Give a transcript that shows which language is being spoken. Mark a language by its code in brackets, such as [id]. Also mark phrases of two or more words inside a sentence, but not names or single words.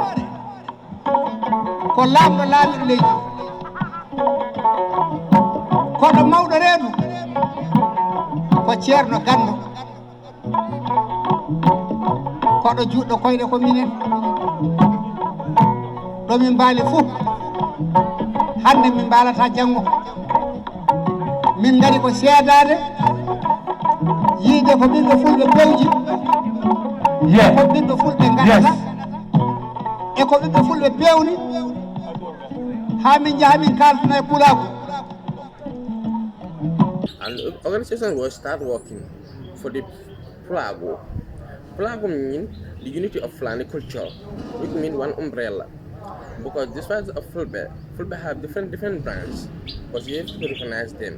[ff] ko laamɗo laamiɗo leydi koɗo mawɗo reedu ko ceerno Gando koɗo juuɗɗo koyɗe ko minen ɗo min mbaali fof hande min mbaalata janngo min ngari ko seedade yiide ko ɓiɓɓe fulɓe pewji [en] Yeah. [ff] ko ɓiɓɓe fulɓe gaɗata e ko ɓiɓɓe fulɓe pewni ha min jaha min kaltana e pulaku [en] And the organization will start working for the Flago. Flago means the unity of Fulani culture, which means one umbrella. Because despite of Fulbe have different branches, but you have to recognize them.